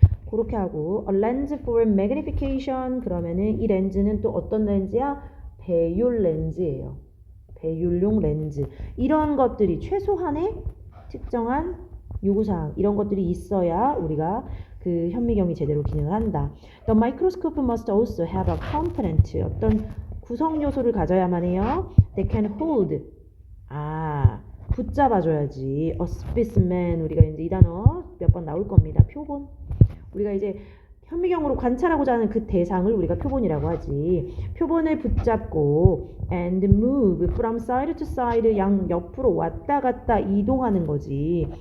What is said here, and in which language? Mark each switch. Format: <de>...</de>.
<ko>그렇게 하고</ko> <en>a lens for magnification,</en> <ko>그러면은 이 렌즈는 또 어떤 렌즈야? 배율 렌즈예요. 배율용 렌즈. 이런 것들이 최소한의 특정한 요구사항, 이런 것들이 있어야 우리가 그 현미경이 제대로 기능을 한다.</ko> <en>The microscope must also have a component,</en> <ko>어떤 구성 요소를 가져야만 해요.</ko> <en>They can hold,</en> <ko>붙잡아줘야지.</ko> <en>A specimen,</en> <ko>우리가 이제 이 단어 몇 번 나올 겁니다. 표본. 우리가 이제 현미경으로 관찰하고자 하는 그 대상을 우리가 표본이라고 하지. 표본을 붙잡고</ko> <en>and move from side to side,</en> <ko>양 옆으로 왔다 갔다 이동하는 거지.</ko>